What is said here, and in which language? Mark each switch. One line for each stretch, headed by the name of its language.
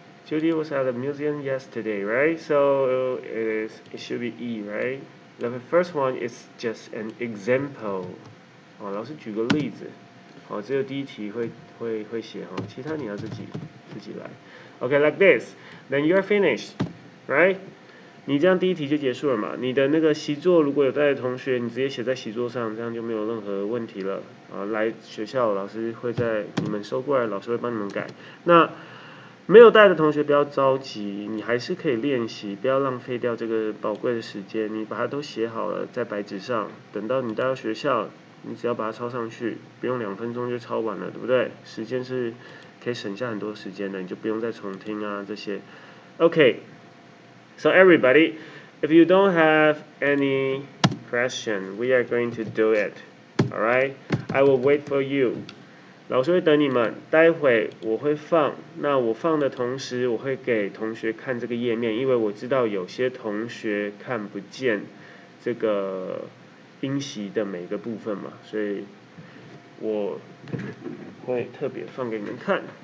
English: Judy was at the museum yesterday, right? So it should be E, right? The first one is just an example.
Chinese: 老师举个例子。只有第一题会写其他你要自己来。
English: Okay, like this. Then you're finished, right?
Chinese: 你这样第一题就结束了嘛？你的那个习作如果有带的同学，你直接写在习作上，这样就没有任何问题了。来学校老师会在你们收过来，老师会帮你们改。那没有带的同学不要着急，你还是可以练习，不要浪费掉这个宝贵的时间。你把它都写好了，在白纸上，等到你带到学校，你只要把它抄上去，不用2分钟就抄完了，对不对？时间是可以省下很多时间的，你就不用再重听啊这些。
English: Okay, so everybody, if you don't have any question, we are going to do it. Alright, I will wait for you.
Chinese: 老师会等你们，待会我会放，那我放的同时，我会给同学看这个页面，因为我知道有些同学看不见这个音习的每个部分嘛，所以我会特别放给你们看。